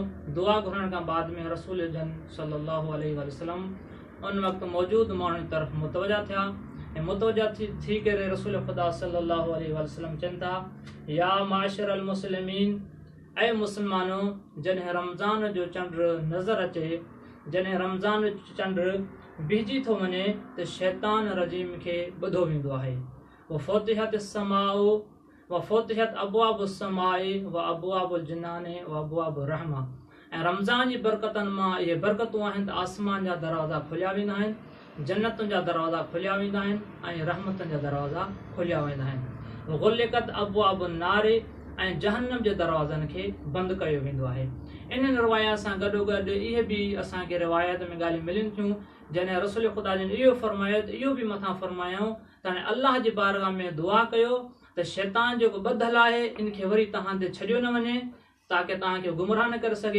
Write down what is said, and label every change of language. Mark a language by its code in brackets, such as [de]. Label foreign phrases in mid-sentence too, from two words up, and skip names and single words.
[sd] दुआ घुरण खां बाद में रसूल जन [ar] صلى الله عليه وسلم [sd] उन वक़्तु मौजूदु माण्हुनि जी तरफ़ मुतवजा थिया ऐं मुतवजा थी करे रसूल ख़ुदा [ar] صلى الله عليه وسلم [sd] चवनि था: [ar] يا معشر المسلمين, [sd] ऐं मुस्लमानो, जॾहिं रमज़ान जो चंड नज़र अचे, जॾहिं रमज़ान जो चंड बिहजी थो वञे त शैतान रजीम खे ॿुधो वेंदो आहे। [ar] وفتحت السماء وفتحت أبواب السماء وأبواب الجنان وأبواب الرحمة. [sd] ऐं रमज़ान जी बरकतनि मां इहे बरकतूं आहिनि त आसमान जा दरवाज़ा खुलिया वेंदा आहिनि, जन्नतुनि जा दरवाज़ा खुलिया वेंदा आहिनि ऐं रहमतुनि जा दरवाज़ा खुलिया वेंदा आहिनि। [ar] غلقت أبواب النار, [sd] ऐं जहन्नम जे दरवाज़नि खे बंदि कयो वेंदो आहे। इन्हनि रिवायत सां गॾोगॾु इहे बि असांखे रिवायत में ॻाल्हियूं मिलनि थियूं जॾहिं रसूल ख़ुदा जन इहो फ़रमायो त इहो बि मथां फ़रमायूं त हाणे अलाह जे बारगाह में दुआ कयो त शैतान जेको ॿधलु आहे इनखे वरी तव्हां ते छॾियो न वञे ताकी तव्हांखे गुमराह न करे सघे।